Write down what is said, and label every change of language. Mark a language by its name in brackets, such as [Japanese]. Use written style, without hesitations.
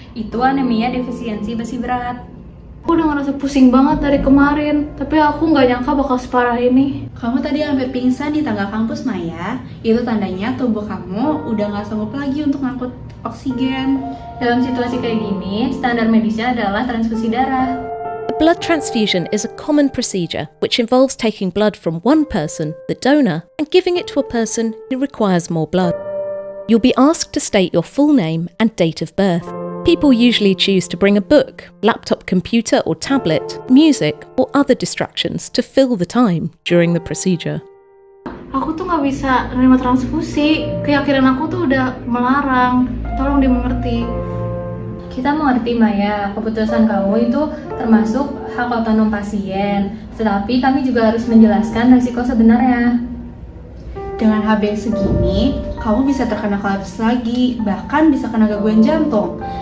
[Indonesian] Itu anemia defisiensi besi berat. Aku udah ngerasa pusing banget dari kemarin, tapi aku nggak nyangka bakal separah ini. Kamu tadi hampir pingsan di tangga kampus, Maya. Itu tandanya tubuh kamu udah nggak sanggup lagi untuk ngangkut oksigen. Dalam situasi kayak gini, standar medisnya adalah transfusi darah. [English] A blood transfusion is a common procedure which involves taking blood from one person, the donor, and giving it to a person who requires more blood. You'll be asked to state your full name and date of birth. People usually choose to bring a book, laptop computer or tablet, music, or other distractions to fill the time during the procedure. [Indonesian] Aku tuh nggak bisa nerima transfusi. Keyakinan aku tuh udah melarang. Tolong dimengerti. Kita mengerti, Maya, keputusan kamu itu termasuk hak otonom pasien. Tetapi kami juga harus menjelaskan risiko sebenarnya. Dengan HB segini, kamu bisa terkena kolaps lagi, bahkan bisa kena gangguan jantung.